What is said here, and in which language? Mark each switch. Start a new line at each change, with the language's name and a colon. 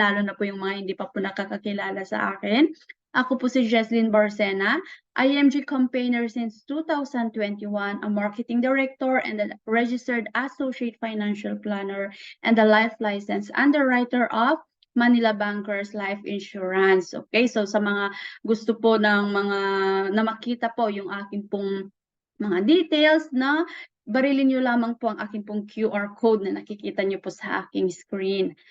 Filipino: Lalo na po yung mga hindi pa po nakakakilala sa akin. Ako po si Jesslyn Barcena.
English: IMG campaigner since 2021, a marketing director and a registered associate financial planner and a life license underwriter of Manila Bankers Life Insurance.
Filipino: Okay, so sa mga gusto po ng mga na makita po yung aking pong mga details na barilin nyo lamang po ang aking pong QR code na nakikita nyo po sa aking screen.